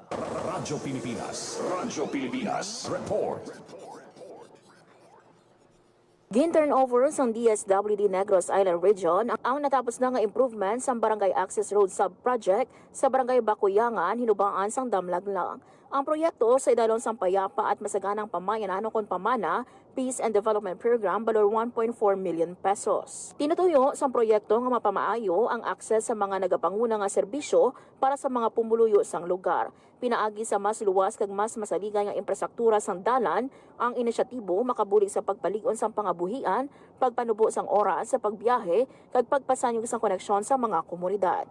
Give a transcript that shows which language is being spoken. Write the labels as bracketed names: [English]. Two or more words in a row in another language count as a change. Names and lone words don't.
[Hiligaynon] Radyo Pilipinas Report. Gin-turnover sa DSWD Negros Island Region ang natapos na nga improvement sa Barangay Access Road Sub-Project sa Barangay Bakuyangan, hinubaan sang Damlaglang. Ang proyekto sa idalon sang payapa at masaganang pamayanan o kon pamana Peace and Development Program balor 1.4 million pesos. Tinutuyo sa proyekto nga mapamaayo ang akses sa mga nagapanguna nga serbisyo para sa mga pumuluyo sang lugar. Pinaagi sa mas luwas kag mas masaligay nga infrastruktura sang dalan ang inisyatibo makabulig sa pagpaligon sang pangabuhian, pagpanubo sang oras sa pagbiyahe kag pagpasanyog sang koneksyon sa mga komunidad.